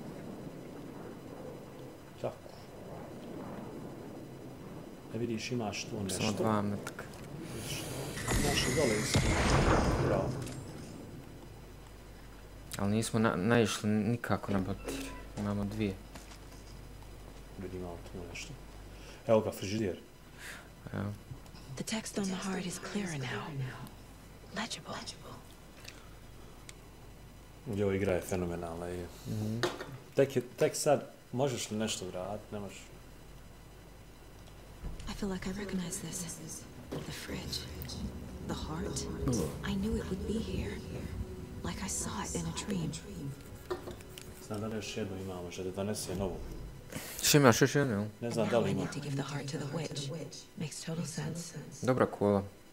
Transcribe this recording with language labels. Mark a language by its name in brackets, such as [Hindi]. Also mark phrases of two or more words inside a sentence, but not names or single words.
[Bosnian] Tako. Vidiš, imaš tu nešto. Samo 2 metka. Imaš i dole isto. Bravo. Ali nismo naišli nikako na bateriju. Imamo 2. Vidim, imamo tu nešto. Evo ga, frižider. Evo. [English] The text on the heart is clearer now. Legible. [Bosnian] Ovo igra je fenomenalna. Tek sad, možeš li nešto vratiti? Ne možeš. [English] I feel like I recognize this. The fridge. The heart. I knew it would be here. Like I saw it in a dream. [Bosnian] Znam da li još jednu imamo, što da donese novu. Što imaš još jednu? Ne znam da li [English] I [Bosnian] ima. [English] need to give the heart to the witch. Makes total sense. [Bosnian] Dobra kola.